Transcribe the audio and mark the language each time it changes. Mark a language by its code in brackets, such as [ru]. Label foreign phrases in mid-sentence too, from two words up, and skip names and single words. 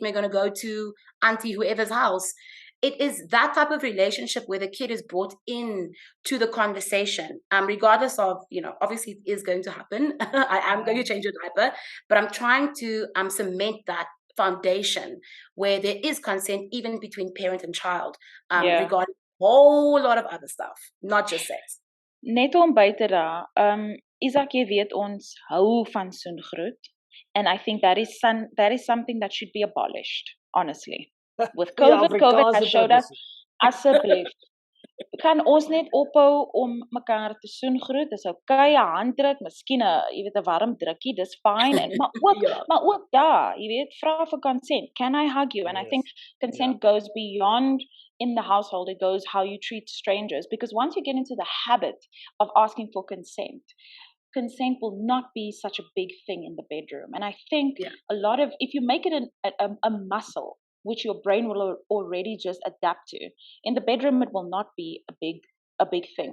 [en] We're going to go to auntie whoever's house. It is that type of relationship where the kid is brought in to the conversation, regardless of, obviously it is going to happen. I am going to change your diaper, but I'm trying to cement that foundation where there is consent even between parent and child, regarding a whole lot of other stuff, not just sex. [af] Net om by te dra, Isak, jy weet ons hou van soengroet, [en] and I think that is something that should be abolished, honestly. With COVID has showed us, [af] asseblief, kan ons net ophou om mekaar te soengroet, dis okay, 'n handdruk, miskien 'n warm drukkie, dis fine, en maar ook daar, jy weet, vra vir consent. [en] Can I hug you? And I think consent goes beyond in the household. It goes how you treat strangers, because once you get into the habit of asking for consent will not be such a big thing in the bedroom. And I think a lot of, if you make it a muscle, which your brain will already just adapt to, in the bedroom it will not be a big thing.